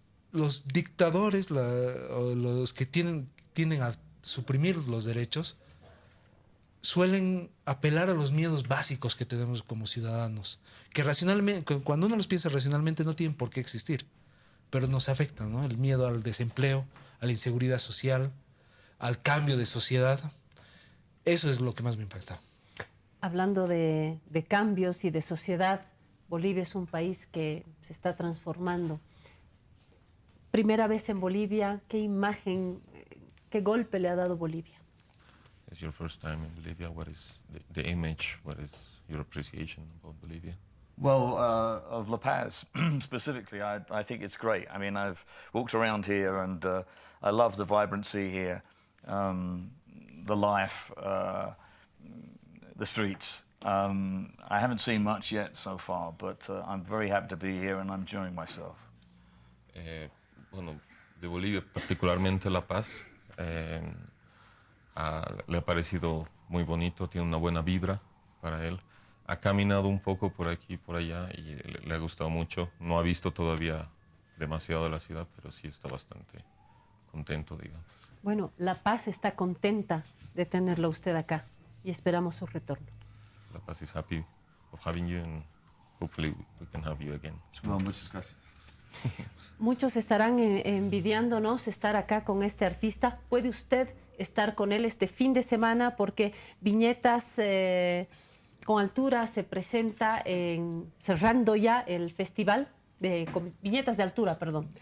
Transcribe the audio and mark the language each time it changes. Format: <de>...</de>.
<es>Los dictadores, los que tienden a suprimir los derechos, suelen apelar a los miedos básicos que tenemos como ciudadanos, que racionalmente, cuando uno los piensa racionalmente, no tienen por qué existir, pero nos afectan, ¿no? El miedo al desempleo, a la inseguridad social, al cambio de sociedad. Eso es lo que más me impacta. Hablando de cambios y de sociedad, Bolivia es un país que se está transformando. Primera vez en Bolivia, ¿qué imagen, qué golpe le ha dado Bolivia?</es> <en>It's your first time in Bolivia. What is the image? What is your appreciation about Bolivia? Well, of La Paz specifically, I think it's great. I mean, I've walked around here and I love the vibrancy here, the life, the streets. I haven't seen much yet so far, but I'm very happy to be here and I'm enjoying myself.</en> <es>Bueno, de Bolivia, particularmente La Paz, le ha parecido muy bonito, tiene una buena vibra para él. Ha caminado un poco por aquí y por allá y le ha gustado mucho. No ha visto todavía demasiado de la ciudad, pero sí está bastante contento, digamos. Bueno, La Paz está contenta de tenerlo usted acá y esperamos su retorno.</es> <en>La Paz is happy of having you and hopefully we can have you again.</en> <es>Well, muchas gracias. Muchos estarán envidiándonos estar acá con este artista. ¿Puede usted estar con él este fin de semana? Porque Viñetas con Altura se presenta cerrando ya el festival de Viñetas de Altura, perdón.</es>